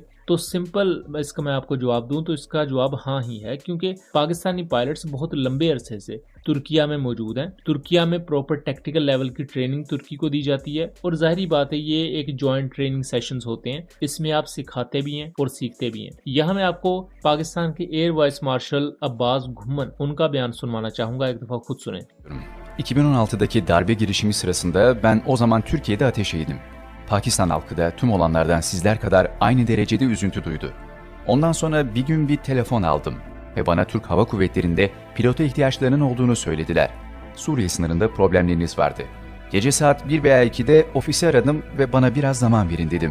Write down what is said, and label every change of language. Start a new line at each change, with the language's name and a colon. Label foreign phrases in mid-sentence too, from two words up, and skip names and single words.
Urdu: تو سمپل اس کا میں آپ کو جواب دوں تو اس کا جواب ہاں ہی ہے, کیونکہ پاکستانی پائلٹس بہت لمبے عرصے سے ترکیہ میں موجود ہیں. ترکیہ میں
English: proper tactical level
Urdu: کی ٹریننگ ترکی کو دی جاتی ہے, اور ظاہری بات ہے یہ ایک
English: joint training sessions
Urdu: ہوتے ہیں, اس میں آپ سکھاتے بھی ہیں اور سیکھتے بھی ہیں. یہاں میں آپ کو پاکستان کے ایئر وائس مارشل عباس گھمن ان کا بیان سنوانا چاہوں گا, ایک دفعہ خود سنیں.
Turkish: 2016'daki darbe girişimi sırasında ben o zaman Türkiye'de ateşeydim. Pakistan halkı da tüm olanlardan sizler kadar aynı derecede üzüntü duydu. Ondan sonra bir gün bir telefon aldım ve bana Türk Hava Kuvvetleri'nde pilota ihtiyaçlarının olduğunu söylediler. Suriye sınırında problemleriniz vardı. Gece saat 1 veya 2'de ofisi aradım ve bana biraz zaman verin dedim.